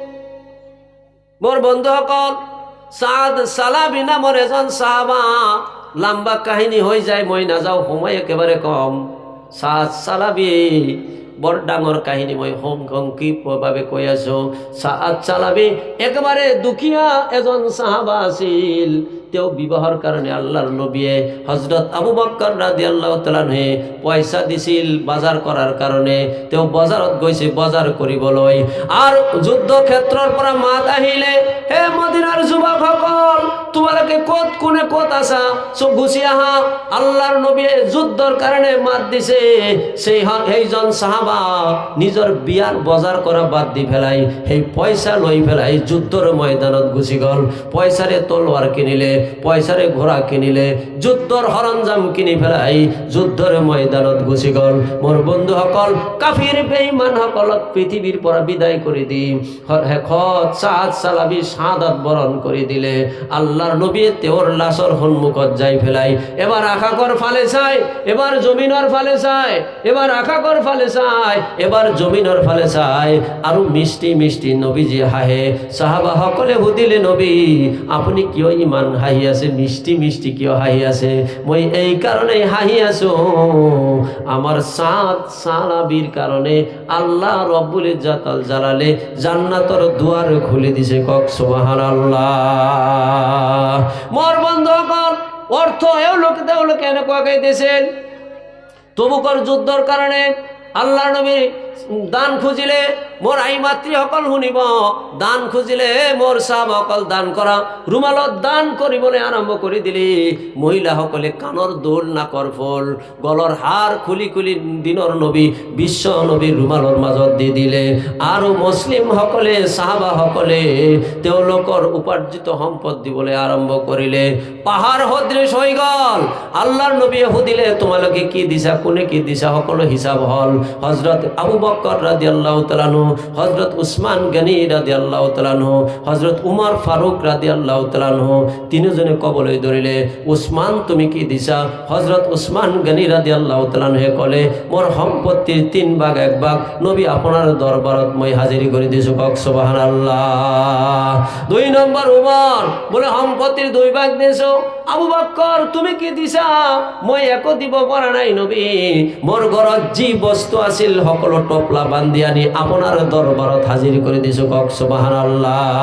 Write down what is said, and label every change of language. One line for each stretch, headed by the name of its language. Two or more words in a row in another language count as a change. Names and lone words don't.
Assamese: মোৰ বন্ধুসকল, সাদ সালাবি নামৰ এজন সাহাবা, লম্বা কাহিনী হৈ যায়, মই নাযাওঁ, সময় একেবাৰে কম। সাদ সালাবি বৰ ডাঙৰ কাহিনী, মই সংক্ষিপ্তভাৱে কৈ আছো। সাদ সালাবি একেবাৰে দুখীয়া এজন সাহাবা আছিল। তেওঁ বিবাহৰ কাৰণে আল্লাহৰ নবীয়ে হযরত আবু বকর
Arabic: رضي الله تعالى عنه
Assamese: পয়সা দিছিল বজাৰ কৰাৰ কাৰণে। তেওঁ বজাৰত গৈছে বজাৰ কৰিবলৈ, আৰু যুদ্ধ ক্ষেত্ৰৰ পৰা মাত আহিলে, হে মদিনাৰ যুৱকসকল, তোমালোকে ক'ত কোনে ক'ত আছা, সব গুচি আহা। আল্লাহৰ নবীয়ে যুদ্ধৰ কাৰণে মাত দিছে। সেইজন সাহাবা নিজৰ বিয়াৰ বজাৰ কৰা বাদ দি পেলাই সেই পইচা লৈ পেলাই যুদ্ধৰ ময়দানত গুচি গ'ল। পইচাৰে তলোৱাৰ কিনিলে, পয়সারে ঘোড়া কিনিলে, যুদ্ধর সরঞ্জাম কিনি ফেলাই যুদ্ধর ময়দানত গুচি গল। মোর বন্ধুসকল, কাফির বেঈমান সকলক পৃথিবীর পৰা বিদায় করে দি শেষত সাদ সালাবি শাহাদাত বরণ করে দিলে। আল্লাহর নবী তেওঁৰ লাশৰ সন্মুখত যাই ফেলাই এবার আকাশৰ ফালে চাই, এবার জমিনৰ ফালে চাই, এবার আকাশৰ ফালে চাই, এবার জমিনৰ ফালে চাই, আৰু মিষ্টি মিষ্টি নবীজি হাহে। সাহাবা সকলে সুধিলে, নবী আপুনি কিয় ইমান হাঁহি আছে, মিষ্টি মিষ্টি কিয় হাঁহি আছে? মই এই কাৰণেই হাঁহি আছো, আমার সাদ সালাবির কারণে আল্লাহ
Arabic: رب العزة
Assamese: আল জালালে জান্নাতর দুয়ার খুলে দিছে। কক সুবহানাল্লাহ। মোর বন্ধুসকল, অর্থ তেওঁলোকে এনেকুৱা গাইতেছিল। তবুকৰ যুদ্ধৰ কাৰণে আল্লাহ নবী দান খুঁজিলে, মোর আই মাতৃসকল শুনিব, দান খুঁজিলে মোর সাহাবাসকল দান কৰা। ৰুমালত দান কৰিবলৈ আৰম্ভ কৰি দিলে। মহিলাসকলে কাণৰ দোল, নাকৰ ফুল, গলৰ হাৰ খুলি খুলি দিনৰ নবী বিশ্ব নবীৰ ৰুমালৰ মাজত দি দিলে। আৰু মুছলিমসকলে, সাহাবাসকলে তেওঁলোকৰ উপাৰ্জিত সম্পদ দিবলৈ আৰম্ভ কৰিলে। পাহাৰ সদৃশ হৈ গ'ল। আল্লাহৰ নবীয়ে সুধিলে, তোমালোকে কি দিছা, কোনে কি দিছা? সকলো হিচাপ হ'ল। হযরত আবু বকর
Arabic: رضي الله تعالى عنه,
Assamese: হযরত উসমান গনি
Arabic: رضي الله تعالى عنه,
Assamese: হযরত উমর ফারুক
Arabic: رضي الله تعالى عنه
Assamese: তিনিজনে কবলৈ ধৰিলে, উসমান তুমি কি দিছা? হযরত উসমান গনি
Arabic: رضي الله تعالى عنه
Assamese: কলে, মোৰ সম্পত্তিৰ 3 ভাগ 1 ভাগ নবী আপোনাৰ দৰবাৰত মই হাজিৰি কৰি দিছো। কক সুবহানাল্লাহ। 2 নম্বৰ উমর বলে, সম্পত্তিৰ 2 ভাগ দিছো। আবু বকর তুমি কি দিছা? মই একো দিব পৰা নাই নবী, মোৰ ঘৰত যি বস্তু আছিল সকলো টপলা বান্ধি আনি আপোনাৰ দৰবাৰত হাজিৰ কৰি দিছো।